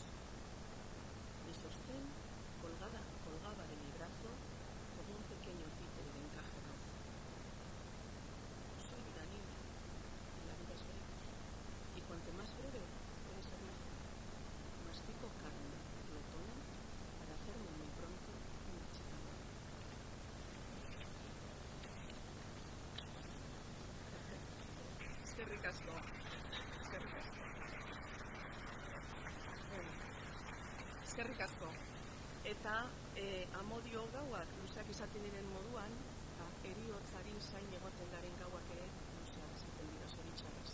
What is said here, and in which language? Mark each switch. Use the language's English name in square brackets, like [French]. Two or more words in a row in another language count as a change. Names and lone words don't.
[Spanish] Mi sostén colgaba de mi brazo como un pequeño títere de encaje rojo. Soy una niña y la vida es breve. Y cuanto más breve, puede ser mejor. Mastico carne, glotona, para hacerme muy pronto una chica buena. [Basque] Eskerrik asko. Eskerrik asko. Eta amodio gauak luzeak izaten diren moduan, heriotzari zain egoten garen gauak ere luzeak izaten dira zoritxarrez.